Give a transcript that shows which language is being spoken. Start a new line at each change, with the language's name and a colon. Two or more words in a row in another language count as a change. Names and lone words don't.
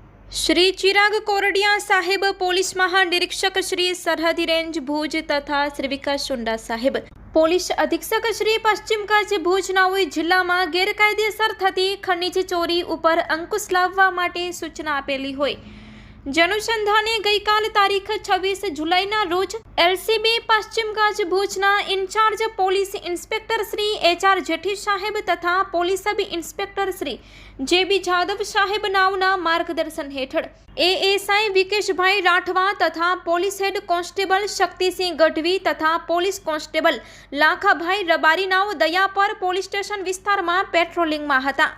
Gujarati: શ્રી ચિરાગ કોરડિયા સાહેબ પોલીસ મહાનિરીક્ષક શ્રી સરહદી રેંજ ભુજ તથા શ્રી વિકાસ ચુંડા સાહેબ પોલીસ અધીક્ષક શ્રી પશ્ચિમ કચ્છ ભુજ નાઓએ જિલ્લામાં ગેરકાયદેસર થતી ખનિજ ચોરી ઉપર અંકુશ લાવવા માટે સૂચના આપેલી હોય જનુસંધાને ગઈકાલ તારીખ 26 જુલાઈના રોજ એલસીબી પશ્ચિમ કચ્છ ભુજના ઇન્ચાર્જ પોલીસ ઇન્સ્પેક્ટર શ્રી એચઆર જેઠી સાહેબ તથા પોલીસ સબ ઇન્સ્પેક્ટર શ્રી જેબી જાદવ સાહેબ નાવના માર્ગદર્શન હેઠળ એએસઆઈ વિકેશભાઈ રાઠવા તથા પોલીસ હેડ કોન્સ્ટેબલ શક્તિસિંહ ગઢવી તથા પોલીસ કોન્સ્ટેબલ લાખાભાઈ રબારી નાવ દયાપર પોલીસ સ્ટેશન વિસ્તારમાં પેટ્રોલિંગમાં હતા।